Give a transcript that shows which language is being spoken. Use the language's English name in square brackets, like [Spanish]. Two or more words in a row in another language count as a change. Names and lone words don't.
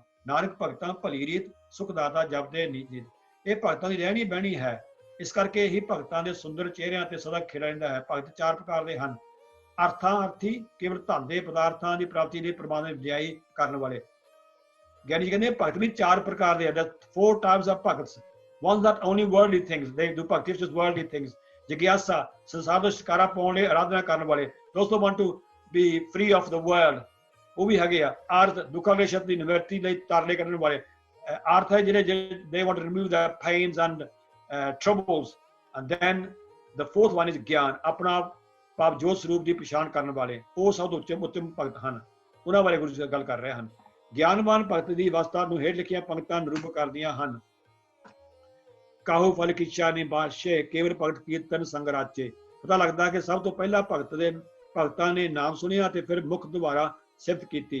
[Punjabi] ਨਾਨਕ ਭਗਤਾਂ ਭਲੀ ਰੀਤ ਸੁਖਦਾਤਾ ਜਪਦੇ ਨੀਤ। ਇਹ ਭਗਤਾਂ ਦੀ ਰਹਿਣੀ ਬਹਿਣੀ ਹੈ। ਇਸ ਕਰਕੇ ਹੀ ਭਗਤਾਂ ਦੇ ਸੁੰਦਰ ਚਿਹਰਿਆਂ ਤੇ ਸਦਾ ਖਿੜਾ ਰਹਿੰਦਾ ਹੈ। ਭਗਤ ਚਾਰ ਪ੍ਰਕਾਰ ਦੇ ਹਨ। ਅਰਥੀ ਕੇਵਲ ਧਨ ਦੇ ਪਦਾਰਥਾਂ ਦੀ ਪ੍ਰਾਪਤੀ ਲਈ ਪ੍ਰਮਾਤਮਾ ਦੀ ਵਡਿਆਈ ਕਰਨ ਵਾਲੇ। ਗਿਆਨੀ ਜੀ ਕਹਿੰਦੇ ਭਗਤ ਵੀ ਚਾਰ ਪ੍ਰਕਾਰ ਦੇ ਹਨ। [English] 4 types of ਭਗਤ। Ones that only worldly things, they do ਭਗਤੀ which is worldly things। [Punjabi] ਜਿਗਿਆਸਾ, ਸੰਸਾਰ ਤੋਂ ਛੁਟਕਾਰਾ ਪਾਉਣ ਲਈ ਆਰਾਧਨਾ ਕਰਨ ਵਾਲੇ। [English] Those who want to be free of the world, [Punjabi] ਉਹ ਵੀ ਹੈਗੇ ਆ। ਆਰਥ, ਦੁੱਖਾਂ ਕਲੇਸ਼ਾਂ ਦੀ ਨਿਵਰਤੀ ਲਈ ਤਰਲੇ ਕਰਨ ਵਾਲੇ। ਆਰਥ ਹੈ ਜਿਹੜੇ [English] they want to remove the pains and troubles। And then the fourth one is [Punjabi] ਗਿਆਨ, ਆਪਣਾ ਭਾਵ ਜੋਤ ਸਰੂਪ ਦੀ ਪਛਾਣ ਕਰਨ ਵਾਲੇ। ਉਹ ਸਭ ਤੋਂ ਉੱਤਮ ਭਗਤ ਹਨ। ਉਹਨਾਂ ਬਾਰੇ ਗੁਰੂ ਜੀ ਗੱਲ ਕਰ ਰਹੇ ਹਨ। ਗਿਆਨਵਾਨ ਭਗਤ ਦੀ ਅਵਸਥਾ ਨੂੰ ਹੇਠ ਲਿਖੀਆਂ ਪੰਕਤਾਂ ਨਿਰੂਪਕ ਕਰਦੀਆਂ ਹਨ। ਕਾਹੂ ਫਲ ਕਿਛਾ ਨੇ ਬਾਦਸ਼ੇ, ਕੇਵਲ ਭਗਤ ਕੀਰਤਨ ਸੰਗ ਰਾਚੇ। ਪਤਾ ਲੱਗਦਾ ਕਿ ਸਭ ਤੋਂ ਪਹਿਲਾਂ ਭਗਤਾਂ ਨੇ ਨਾਮ ਸੁਣਿਆ ਤੇ ਫਿਰ ਮੁੱਖ ਦੁਆਰਾ ਸਿਫਤ ਕੀਤੀ।